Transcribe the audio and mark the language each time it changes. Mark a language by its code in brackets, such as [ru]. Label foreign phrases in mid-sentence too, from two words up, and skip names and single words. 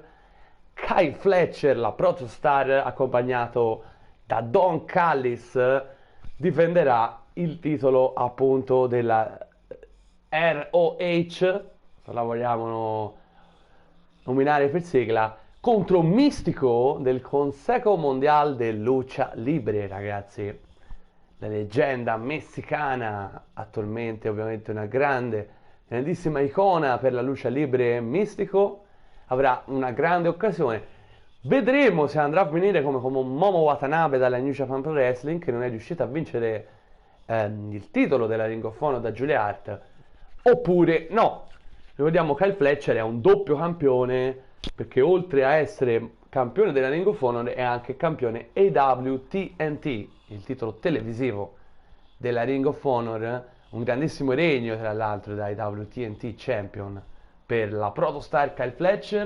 [it] Kyle Fletcher, la protostar, accompagnato da Don Callis, difenderà il titolo appunto della ROH, se la vogliamo nominare per sigla, contro Místico del Consejo Mundial de Lucha Libre, ragazzi. La leggenda messicana, attualmente ovviamente una grandissima icona per la [es] lucha libre. [it] Místico avrà una grande occasione. Vedremo se andrà a venire come Momo Watanabe dalla New Japan Pro Wrestling, che non è riuscita a vincere il titolo della Ring of Honor da Julia Hart, oppure no. Ricordiamo che Kyle Fletcher è un doppio campione, perché oltre a essere campione della Ring of Honor è anche campione AW TNT, il titolo televisivo della Ring of Honor, un grandissimo regno tra l'altro da [en] AW TNT Champion [it] per la protostar Kyle Fletcher.